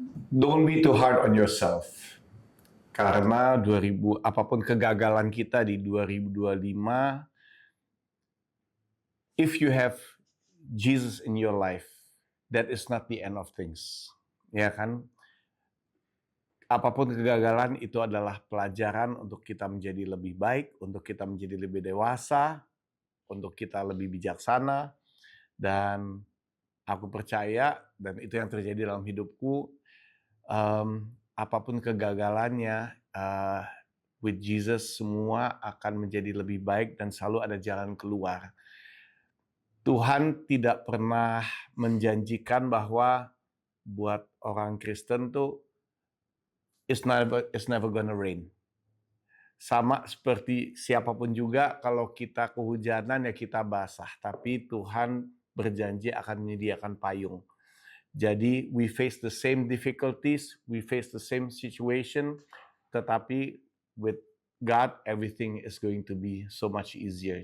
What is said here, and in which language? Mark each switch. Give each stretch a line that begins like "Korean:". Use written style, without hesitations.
English: Don't be too hard on yourself.
Indonesian: Karena apapun kegagalan kita di 2025,
English: if you have Jesus in your life, that is not the end of things.
Indonesian: Ya kan? Apapun kegagalan itu adalah pelajaran untuk kita menjadi lebih baik, untuk kita menjadi lebih dewasa, untuk kita lebih bijaksana. Dan aku percaya, dan itu yang terjadi dalam hidupku, apapun kegagalannya,
English: with Jesus
Indonesian: semua akan menjadi lebih baik dan selalu ada jalan keluar. Tuhan tidak pernah menjanjikan bahwa buat orang Kristen tuh
English: it's never gonna rain.
Indonesian: sama seperti siapapun juga, kalau kita kehujanan ya kita basah. Tapi Tuhan berjanji akan menyediakan payung.
English: Jadi we face the same difficulties, we face the same situation, tetapi with God everything is going to be so much easier.